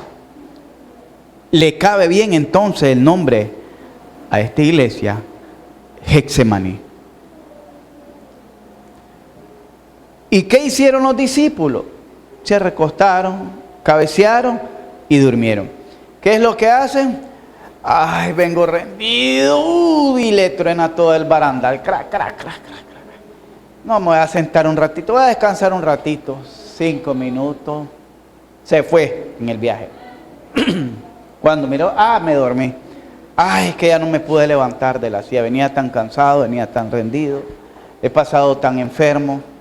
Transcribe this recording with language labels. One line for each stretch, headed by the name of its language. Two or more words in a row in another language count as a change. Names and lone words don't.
Spanish: Le cabe bien entonces el nombre a esta iglesia, Getsemaní. ¿Y qué hicieron los discípulos? Se recostaron, cabecearon y durmieron. ¿Qué es lo que hacen? Ay, vengo rendido, y le truena todo el barandal, crac, crac, crac, crac, crac. No, me voy a sentar un ratito, voy a descansar un ratito, 5 minutos, se fue en el viaje. Cuando miró, me dormí. Ay, es que ya no me pude levantar de la silla, venía tan cansado, venía tan rendido, he pasado tan enfermo.